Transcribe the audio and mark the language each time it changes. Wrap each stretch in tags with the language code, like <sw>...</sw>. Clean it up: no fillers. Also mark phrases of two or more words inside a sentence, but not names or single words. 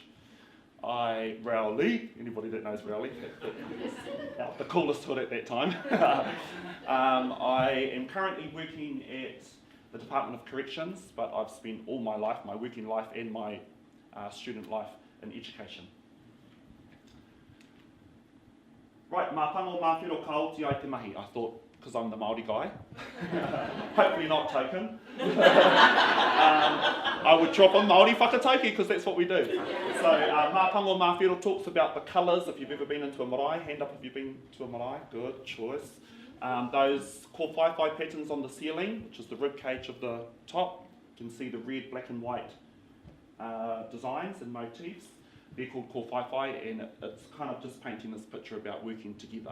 <en>Rowley, anybody that knows Rowley, the coolest hood at that time. I am currently working at the Department of Corrections, but I've spent all my life, my working life and my student life in education. Right,</en> <mi>mā pango mā whiro ka oti ai te mahi.</mi> <en>I thought, because I'm the Māori guy, hopefully not token, I would drop a Māori whakataiki because that's what we do. So</en> <mi>mā pango mā whiro</mi> <en>talks about the colours. If you've ever been into a marae, hand up if you've been to a marae, good choice. Those kōwhaiwhai patterns on the ceiling, which is the rib cage of the top, you can see the red, black and white designs and motifs. They're called kōwhaiwhai, and it's kind of just painting this picture about working together.</en>